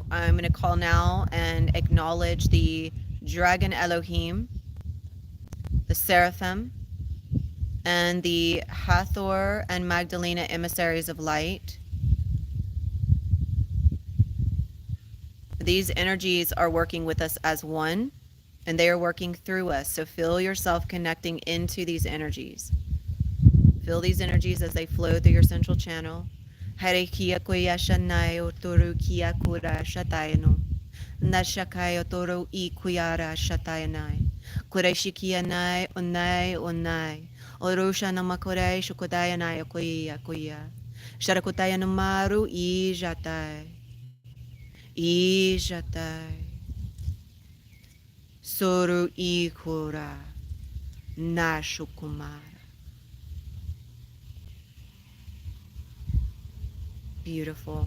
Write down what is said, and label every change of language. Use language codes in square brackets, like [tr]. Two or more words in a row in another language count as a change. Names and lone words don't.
[en] I'm going to call now and acknowledge the Dragon Elohim, the Seraphim, and the Hathor and Magdalena emissaries of light. These energies are working with us as one, and they are working through us. So feel yourself connecting into these energies. Feel these energies as they flow through your central channel. Hare kia koya shanai otoru kia kura shatayano. Nashakai otoro I kuyara shatayanai. Kureshikia nai onai onai. Orusha namakore shukodayanai okoya koya. Sharakotaya namaru I jatai. I jatai. Soru I kura. Nashukumara. Beautiful.